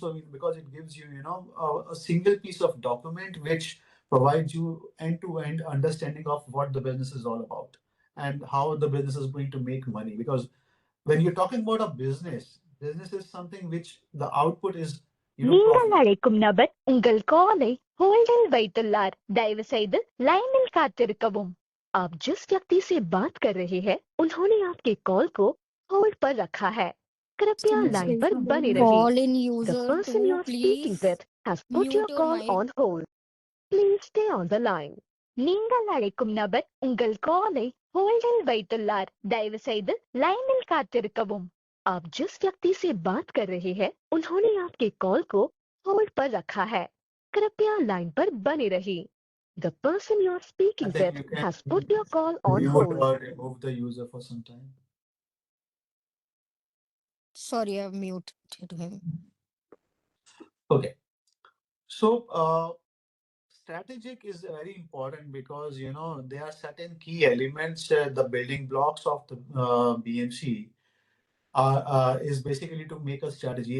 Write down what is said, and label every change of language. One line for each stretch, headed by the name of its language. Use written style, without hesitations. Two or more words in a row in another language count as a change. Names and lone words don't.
English: So because it gives you a single piece of document which provides you end-to-end understanding of what the business is all about and how the business is going to make money. Because when you're talking about a business is something which the output is
Tamil: நீங்கள்
English: profit.
Tamil: அழைக்கும் நபர் உங்கள் காலை ஹோல்டில் வைத்துள்ளார் தயவு செய்து லைனில் காத்திருக்கவும்
Hindi: आप जिस व्यक्ति से बात कर रहे हैं उन्होंने आपके कॉल को होल्ड पर रखा है कृपया लाइन पर बने रहिए
English: Call in The user person you two, are speaking please with has put mute your your call mic. on hold. Please stay on the line.
Tamil: நீங்கள் அழைக்கும் நபர் உங்கள் காலை ஹோல்டில் வைத்துள்ளார் தயவு செய்து லைனில் காத்திருக்கவும்
Hindi: आप जिस व्यक्ति से बात कर रहे हैं उन्होंने आपके कॉल को होल्ड पर रखा है कृपया लाइन पर बने रहिए
English: The person you are I speaking think with you can has put your call on mute hold. or remove the user for some time. Sorry, I've muted him. Okay. So strategic is very important because there are certain key elements, the building blocks of the BMC is basically to make a strategy.